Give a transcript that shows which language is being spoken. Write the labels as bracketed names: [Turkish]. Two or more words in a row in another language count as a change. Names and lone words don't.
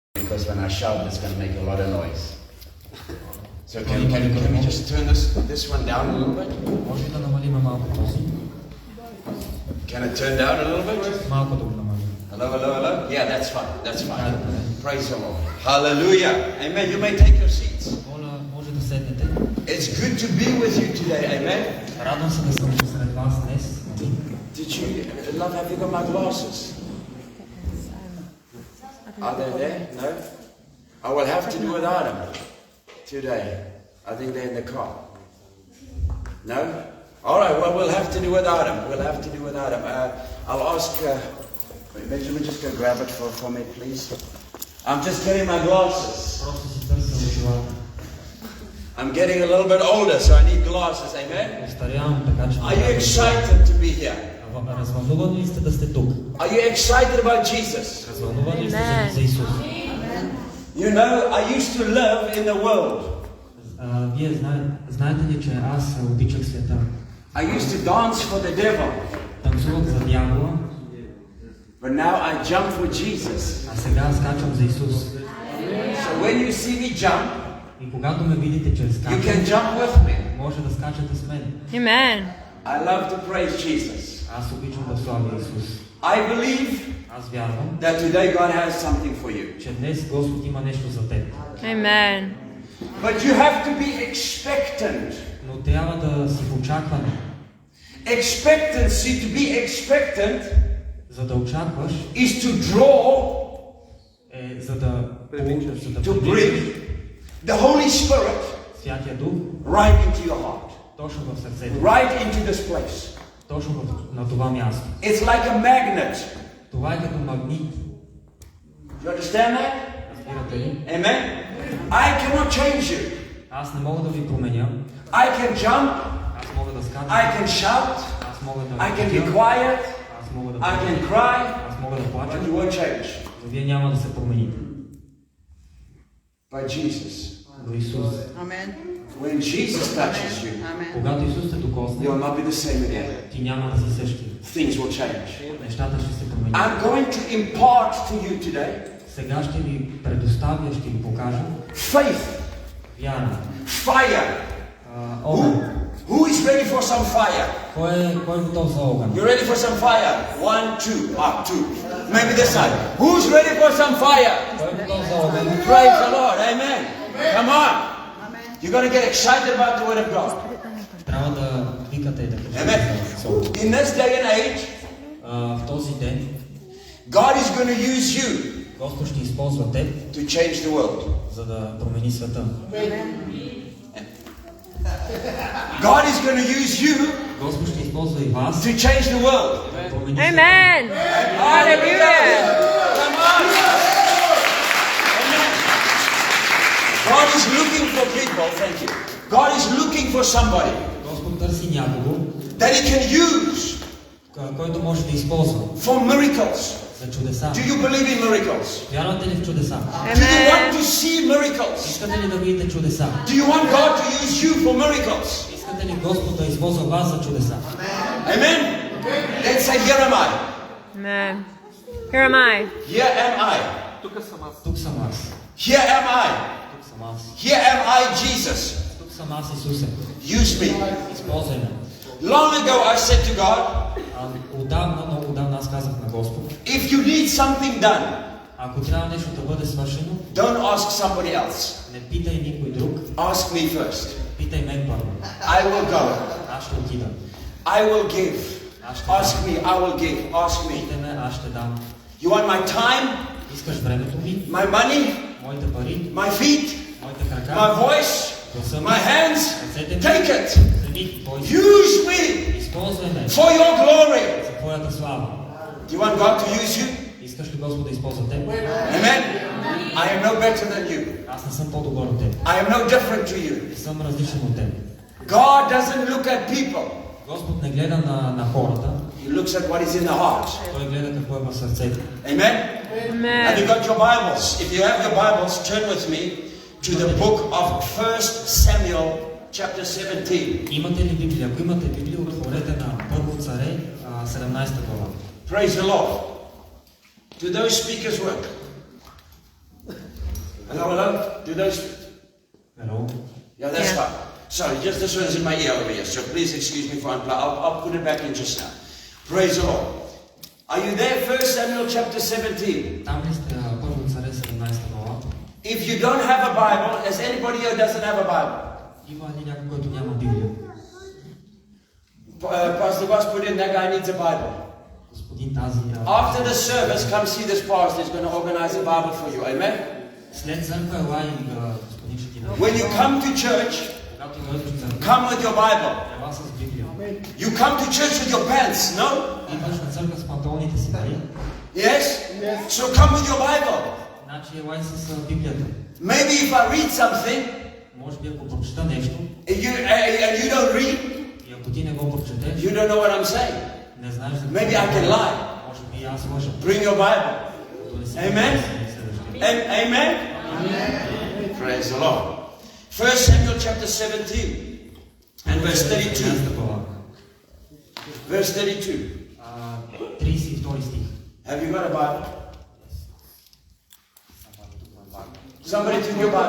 [English] because when I shout, it's going to make a lot of noise. So can we just turn this one down a little bit? [Bulgarian] Може да намалим малко този? [English] Can it turn down a little bit? [Bulgarian] Малко да го намалим. [English] Hello? Yeah, that's fine. That's fine. Praise the Lord. Hallelujah. Amen. You may take your seats. Моля, може да седнете. It's good to be with you today. Amen. [Bulgarian] Радвам се да съм сред вас днес. [English] Did you, love, have you got my glasses? Are they there? No? I will have to do without them today. I think they're in the car. No? All right, well, we'll have to do without them. We'll have to do without them. I'll ask, Benjamin, just go grab it for me, please. I'm just getting my glasses. [Bulgarian] Просто си търся очилата. [English] I'm getting a little bit older, so I need glasses. Amen? [Bulgarian] Остарявам, така че... [English] Are you excited to be here? [Bulgarian] Развълнувани ли сте да сте тук? [English] Are you excited about Jesus? [Bulgarian] Развълнувани ли сте за Исус? [English] You know, I used to live in the world. [Bulgarian] Вие знаете ли, че аз обичах света? [English] I used to dance for the devil. [Bulgarian] Танцувах за дявола. [English] But now I jump for Jesus. [Bulgarian] А сега скачам за Исус. [English] So when you see me jump, [Bulgarian] И когато ме видите, че [English] you can [Bulgarian] скачам, [English] jump with me. [Bulgarian] може да скачате с мен. [English] Amen. I love to praise Jesus. [Bulgarian] Аз обичам да славя Исус. [English] I believe [Bulgarian] Аз вярвам, [English] that today God has something for you. [Bulgarian] че днес Господ има нещо за теб. [English] Amen. But you have to be expectant. [Bulgarian] Но трябва да си в очакване. [English] Expectancy, to be expectant, [Bulgarian] За да очакваш, [English] is to draw, [Bulgarian] за да [English] to bring the Holy Spirit [Bulgarian] Святия Дух [English] right into your heart. [Bulgarian] точно в сърцето, [English] Right into this place. [Bulgarian] точно на това място. [English] It's like a magnet. [Bulgarian] Това е като магнит. [English] You understand that? [Bulgarian] Разбирате ли? [English] Amen? I cannot change you. [Bulgarian] Аз не мога да ви променя. [English] I can jump. [Bulgarian] Аз мога да скачам. [English] I can shout. [Bulgarian] Аз мога да [English] I can be [Bulgarian] крича. [English] quiet. [Bulgarian] Аз мога да [English] I can [Bulgarian] плача. [English] cry. [Bulgarian] Аз мога да плача. [English] But you won't change. [Bulgarian] Но вие няма да се промените. [English] By Jesus. [Bulgarian] До Исус. [English] Amen. When Jesus touches you, Amen. [Bulgarian] Когато Исус те докосне, [English] you'll not be the same again. [Bulgarian] ти няма да си същи. [English] Things will change. [Bulgarian] Нещата ще се променят. [English] I'm going to impart to you today [Bulgarian] Сега ще ви предоставя, ще ви покажа [English] faith, [Bulgarian] вяра. [English] fire. [Bulgarian] Огън. [English] Who is ready for some fire? [Bulgarian] Кой е готов за огън? [English] You ready for some fire? 1, 2, two. Maybe this side. Who's ready for some fire? [Bulgarian] Кой е готов за огън? [English] Praise the Lord. Amen. Come on. You're going to get excited about the Word of God. [Bulgarian] Трябва да викате и да кажете. [English] Amen. In this day and age, [Bulgarian] В този ден [English] God is going to use you [Bulgarian] Господ ще използва теб, [English] to change the world. [Bulgarian] за да промени света. [English] God is going to use you [Bulgarian] Господ ще използва и вас, [English] to change the world. [Bulgarian] да промени света. [English] Amen. Hallelujah. Come on. Amen. God is looking for people. Thank you. God is looking for somebody [Bulgarian] Господ търси някого, [English] that He can use [Bulgarian] който може да използва [English] for miracles. [Bulgarian] за чудеса. [English] Do you believe in miracles? [Bulgarian] Вярвате ли в чудеса? [English] Do you want to see miracles? [Bulgarian] Искате ли да видите чудеса? [English] Do you want God to use you for miracles? [Bulgarian] Искате ли Господ да използва вас за чудеса? [English] Amen. Let's say, here am I. Amen. Here am I. Here am I. [Bulgarian] Тук съм аз. [English] Here am I. [Bulgarian] Тук съм аз. [English] Here am I, Jesus. [Bulgarian] Тук съм аз, Исусе. [English] Use me. [Bulgarian] Използвай ме. [English] Long ago I said to God, [Bulgarian] Отдавна, много отдавна аз казах на Господ, [English] if you need something done, [Bulgarian] ако трябва нещо да бъде свършено, [English] don't ask somebody else. [Bulgarian] не питай никой друг, [English] Ask me first. [Bulgarian] питай мен първо. [English] I will go. [Bulgarian] Аз ще отида. [English] I will give. Ask me. I will give. Ask me. [Bulgarian] Питай ме, аз ще дам. [English] You want my time, [Bulgarian] Искаш времето ми, [English] my money, [Bulgarian] моите пари, [English] my feet, [Bulgarian] моите крака, [English] my voice, [Bulgarian] гласа ми, [English] my hands? [Bulgarian] ръцете ми, [English] Take it. [Bulgarian] вземи, твой си. [English] Use me [Bulgarian] Използвай ме [English] for your glory. [Bulgarian] за твоята слава. [English] Do you want God to use you? [Bulgarian] Искаш ли Господ да използва теб? [English] Amen. I am no better than you. [Bulgarian] Аз не съм по-добър от теб. [English] I am no different to you. [Bulgarian] Не съм различен от теб. [English] God doesn't look at people. [Bulgarian] Господ не гледа на хората, [English] He looks at what is in the heart. [Bulgarian] Той гледа какво е в сърцето. [English] Amen. Have you Amen. got your Bibles? If you have your Bibles, turn with me to the book of 1 Samuel chapter 17. [Bulgarian] Имате ли Библия? Ако имате Библия, отворете на Първо царе, 17 глава. [English] Praise the Lord. Do those speakers work? Hello, hello. Do those? Hello. Yeah, that's Yeah. fine. Sorry, just this one's in my ear over here, so please excuse me for I'll put it back in just now. Praise the Lord. Are you there? 1 Samuel chapter 17. [Bulgarian] Там ли сте Първо царе 17 глава? [English] If you don't have a Bible, is anybody here doesn't have a Bible? [Bulgarian] Има ли някой, който няма Библия? [English] Pastor Boss put in that guy needs a Bible. [Bulgarian] Господин тази... [English] After the service, come see this pastor. He's going to organize a Bible for you. Amen? [Bulgarian] След църква ела и господин ще ти даде. [English] When you come to church, [Bulgarian] Когато идваш в църква, [English] come with your Bible. [Bulgarian] ела с Библия. [English] You come to church with your pants, no? [Bulgarian] Идваш на църква с панталоните си, нали? [English] Yes? So come with your Bible. [Bulgarian] Значи ела и с Библията. [English] Maybe if I read something [Bulgarian] Може би ако прочета нещо, [English] and you don't read, [Bulgarian] и ако ти не го прочетеш, [English] you don't know what I'm saying. [Bulgarian] не знаеш за [English] Maybe I can lie. [Bulgarian] Може би аз лъжа. [English] Bring your Bible. [Bulgarian] Донеси [English] Amen? [Bulgarian] Библията си, не се държи. [English] Amen? Praise the Lord. 1 Samuel chapter 17 and verse 32. [Bulgarian] 17 глава. [English] Verse 32. [Bulgarian] 32 стих. [English] Have you got a Bible? Somebody took your Bible.